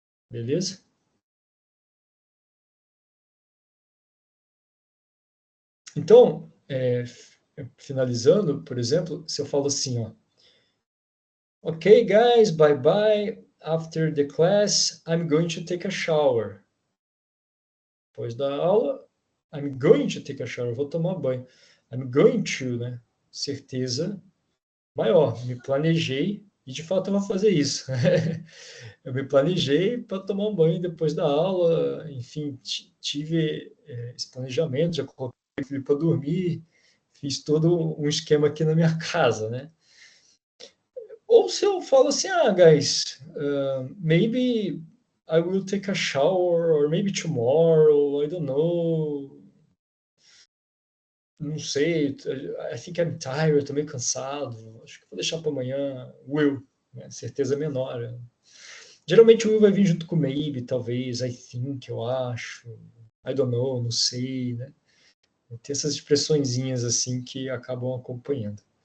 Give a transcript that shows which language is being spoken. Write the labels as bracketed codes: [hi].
[pt] Beleza? Então, finalizando, por exemplo, se eu falo assim, ó, [en] ok, guys, bye bye. After the class, I'm going to take a shower. [pt] Depois da aula, [en] I'm going to take a shower. [pt] Vou tomar banho. I'm going to, né? Certeza maior. Me planejei e de fato eu vou fazer isso. Eu me planejei para tomar um banho depois da aula. Enfim, tive esse planejamento. Já coloquei o filho para dormir. Fiz todo um esquema aqui na minha casa, né? Ou se eu falo assim, [en] guys, maybe I will take a shower, or maybe tomorrow, I don't know. [pt] não sei, [en] I think I'm tired, [pt] estou meio cansado, acho que vou deixar para amanhã, will, né? Certeza menor. Geralmente o will vai vir junto com maybe, talvez, I think, eu acho, [en] I don't know, [pt] não sei, né? Tem essas expressõezinhas assim que acabam acompanhando.